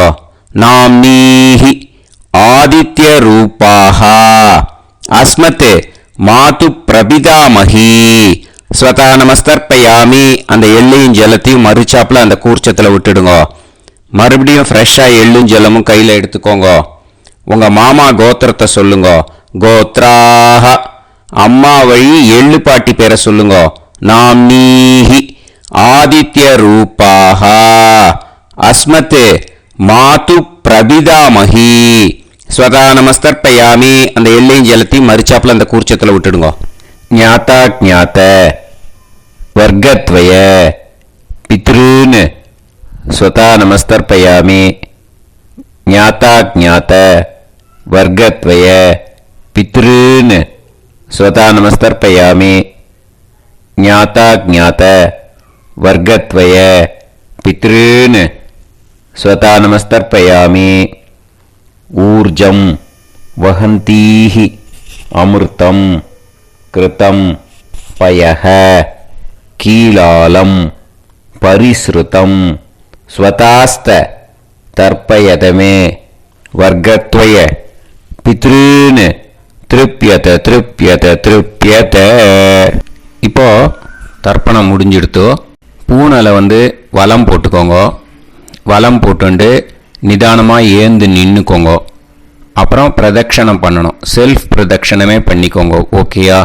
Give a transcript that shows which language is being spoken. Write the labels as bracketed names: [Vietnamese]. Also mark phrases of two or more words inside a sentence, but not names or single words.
[Sanskrit] नाम्नीः आदित्यरूपाः अस्मत् मातुः प्रपितामहीः स्वधा नमस्तर्पयामि. [Tamil] அந்த எள்ளையும் ஜலத்தையும் மறிச்சாப்புல அந்த கூர்ச்சத்தில் விட்டுடுங்க. மறுபடியும் ஃப்ரெஷ்ஷாக எள்ளும் ஜலமும் கையில் எடுத்துக்கோங்க. உங்க மாமா கோத்திரத்தை சொல்லுங்க. கோத்ராஹ. அம்மா வழி எள்ளு பாட்டி பேரை சொல்லுங்க. [Sanskrit] नाम्नीः आदित्यरूपाः अस्मत् मातु प्रबिदामहि स्वतः நமஸ்தர்ப்பயாமி. [Tamil] அந்த எள்ளையும் ஜலத்தையும் மறிச்சாப்புல அந்த கூர்ச்சத்தில் விட்டுடுங்க. [Sanskrit] ज्ञाता ज्ञात वर्गद्वय पितॄन् स्वतः நமஸ்தர்ப்பயாமி. ज्ञाता ज्ञात वर्गद्वय पितॄन् स्वतः நமஸ்தர்ப்பயாமி. ज्ञाता ज्ञात वर्गद्वय पितॄन् स्वतः நமஸ்தர்ப்பயாமி. ऊर्जं वहन्तीः अमृतं कृतं पयः कीलालं परिसृतं स्वतास्त तर्पयत मे वर्गत्वय पितॄन् तृप्यत तृप्यत तृप्यत. [Tamil] இப்போ தர்ப்பணம் முடிஞ்சிடுத்தோ. பூனலை வலம் போட்டுக்கோங்க. வலம் போட்டுண்டு நிதானமாக ஏந்து நின்றுக்கோங்க. அப்புறம் பிரதட்சணம் பண்ணணும். செல்ஃப் பிரதட்சணமே பண்ணிக்கோங்க. ஓகேயா?